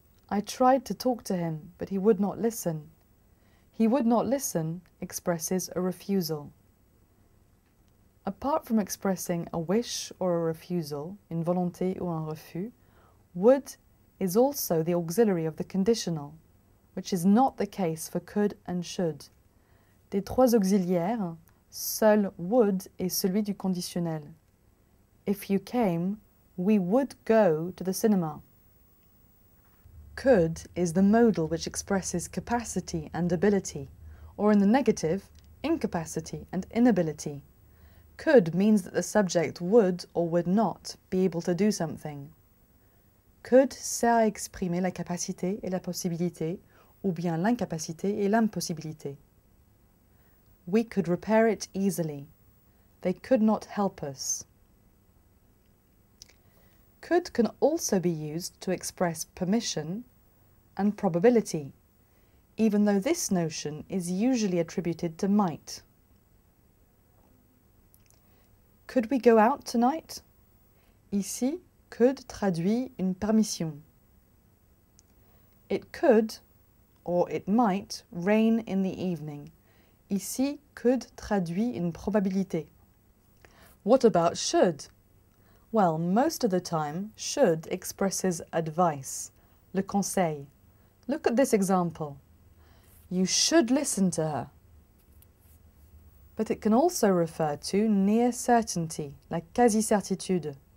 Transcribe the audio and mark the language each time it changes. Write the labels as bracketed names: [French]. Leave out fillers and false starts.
[English] I tried to talk to him, but he would not listen. He would not listen expresses a refusal. Apart from expressing a wish or a refusal, [French] une volonté ou un refus, [English] would is also the auxiliary of the conditional, which is not the case for could and should. [French] Des 3 auxiliaires, seul would est celui du conditionnel. [English] If you came, we would go to the cinema. Could is the modal which expresses capacity and ability, or in the negative, incapacity and inability. Could means that the subject would or would not be able to do something. [French] Could sert à exprimer la capacité et la possibilité, ou bien l'incapacité et l'impossibilité. [English] We could repair it easily. They could not help us. Could can also be used to express permission and probability, even though this notion is usually attributed to might. Could we go out tonight? [French] Ici, could traduit une permission. [English] It could, or it might, rain in the evening. [French] Ici, could traduit une probabilité. [English] What about should? Well, most of the time, should expresses advice, [French] le conseil. [English] Look at this example. You should listen to her. But it can also refer to near certainty, [French] la quasi-certitude.